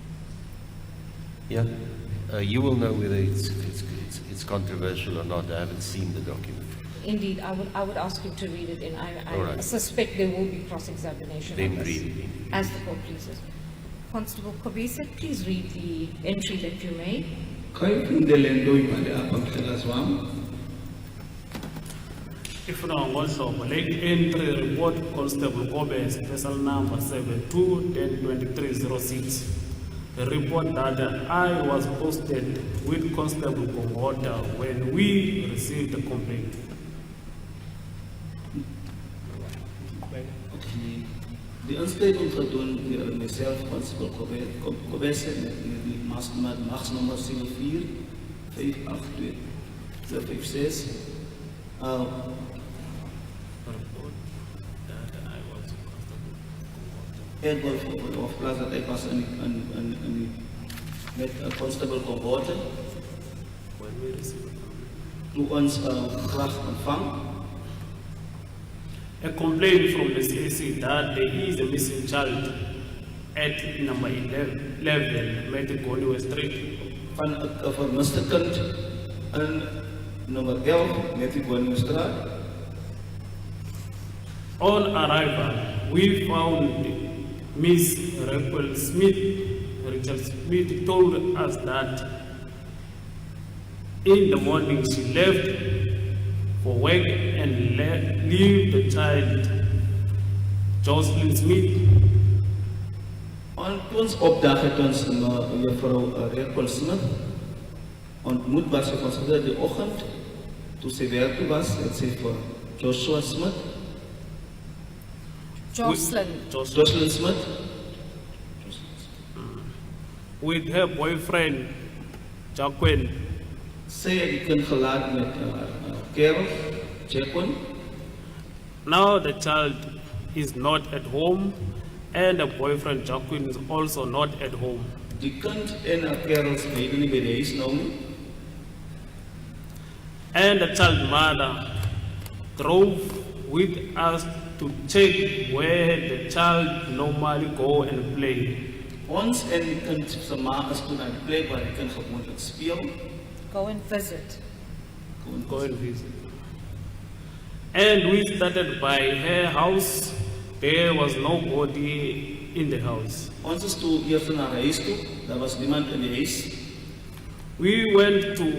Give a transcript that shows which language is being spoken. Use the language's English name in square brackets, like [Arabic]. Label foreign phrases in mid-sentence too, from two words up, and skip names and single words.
[English] Yeah, you will know whether it's controversial or not. I haven't seen the document. Indeed, I would ask him to read it in. All I right. suspect there will be cross-examination Then on this, read it in. as the court pleases. Constable Kobese, please read the entry that you made. Kaya pindelendo yung mali apang kilaswam. [Xhosa] Ifuna ngohlobo le [English] entry report Constable Kobe special number 72-10-2306. The report that I was posted with Constable Kongota when we received the complaint. [Afrikaans] Die inskrywing gedoen deur myself, Constable Kobese, met die magsnommer 74 582 056. En of plaas dat ek was in met Constable Kongota, [English] When we received it. [Afrikaans] toe ons klag ontvang. [English] A complaint from the CAC that there is a missing child at number 11 Metigoniwe Street. [Afrikaans] Van 'n vermiste kind in nommer 11 met die Woonstraat. [English] On arrival, we found Miss Rachel Smith. Rachel Smith told us that in the morning she left for work and leave the child, Joshlin Smith. [Afrikaans] Ons opdag het ons juffrou Rachel Smith ontmoet was sy ons die oggend toe sy werk toe was, het sy vir Joshlin Smith, Joshlin Smith [English] With her boyfriend, Jacqueline. [Afrikaans] sy het die kind gelaat met kerel, Jacqueline. [English] Now the child is not at home and the boyfriend Jacqueline is also not at home. [Afrikaans] Die kind en haar kerels beide nie by die huis nou nie. [English] And the child mother drove with us to check where the child normally go and play. [Afrikaans] Ons en die kind se ma is toe na die plek waar die kind gewoonlik speel. [English] Go and visit. Go and visit. And we started by her house. There was nobody in the house. [Afrikaans] Ons is toe eers na haar huis toe, daar was niemand in die huis. [English] We went to